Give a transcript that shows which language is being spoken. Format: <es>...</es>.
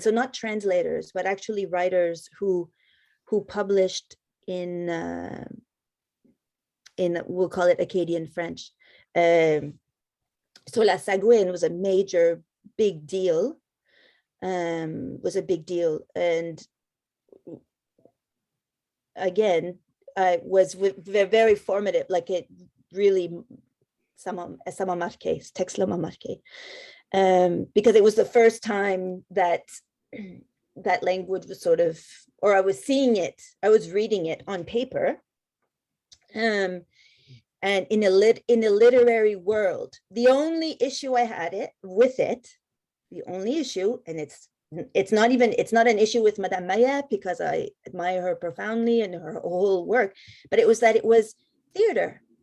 <en>So not translators, but actually writers who published in we'll call it Acadian French. So La Sagouine was a major big deal. Was a big deal, and again, was very formative. Like it really,</en> <fr>ça m'a marqué. Ce texte-là m'a marqué,</fr> <en>because it was the first time that that language was sort of, or I was seeing it, I was reading it on paper, and in a literary world. The only issue I had with it, the only issue, and it's not an issue with Madame Maillet, because I admire her profoundly and her whole work, but it was that it was theater.</en>